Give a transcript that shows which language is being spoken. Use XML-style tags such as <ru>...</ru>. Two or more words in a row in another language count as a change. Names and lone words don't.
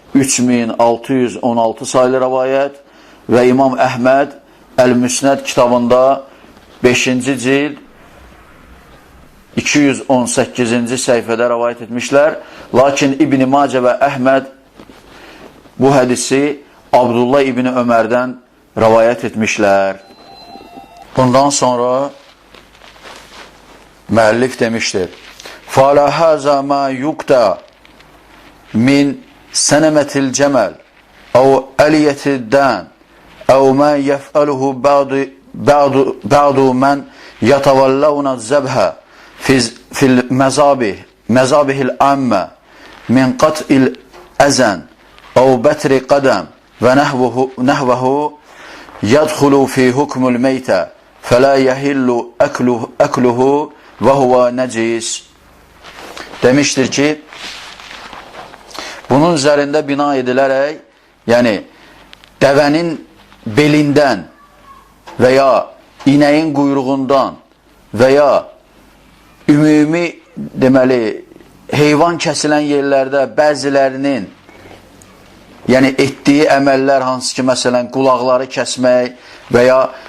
<az>3616 sayılı rəvayət və İmam Əhməd Əl-Müsnəd kitabında 5-ci cild 218-ci səhifədə rəvayət etmişlər. Lakin İbn-i Macə və Əhməd bu hədisi Abdullah İbn Ömərdən rəvayət etmişlər. Bundan sonra müəllif demişdir,</az> <ar>فَعَلَى هَذَا مَا يُقْتَى مِنْ سَنَمَةِ الْجَمَلِ اَوْ أَلِيَةِ الدَّانِ اَوْ مَا يَفْعَلُهُ بَعْضُ مَنْ يَتَوَلَّوْنَ الزَّبْهَ فِي الْمَزَابِهِ الْعَامَّةِ مِنْ قَطْعِ الْأَذَنِ اَوْ بَتْرِ قَدَمِ وَنَحْوَهُ يَدْخُلُ فِي حُكْمِ الْمَيْتَ فَلَا يَحِلُّ أَكْلُهُ وَهُوَ نَجِسٌ.</ar> <az>Demişdir ki, bunun üzərində bina edilərək, yəni dəvənin belindən və ya inəyin quyruğundan və ya ümumi deməli heyvan kəsilən yerlərdə bəzilərinin yəni etdiyi əməllər hansı ki, məsələn, qulaqları kəsmək və ya</az>